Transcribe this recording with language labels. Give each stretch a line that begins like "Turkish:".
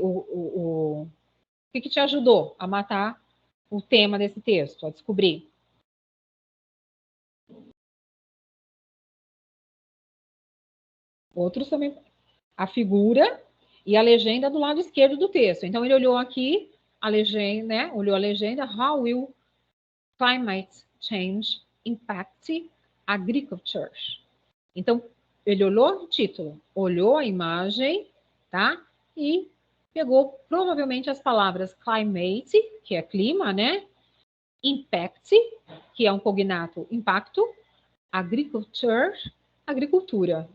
Portuguese: O que te ajudou a matar o tema desse texto, a descobrir? Outros também. A figura e a legenda do lado esquerdo do texto. Então, ele olhou aqui a legenda, né? Olhou a legenda.
English: How will climate change impact agriculture?
Portuguese: Então, ele olhou o título, olhou a imagem, tá? E pegou provavelmente as palavras climate, que é clima, né? Impact, que é um cognato impacto, agriculture, agricultura.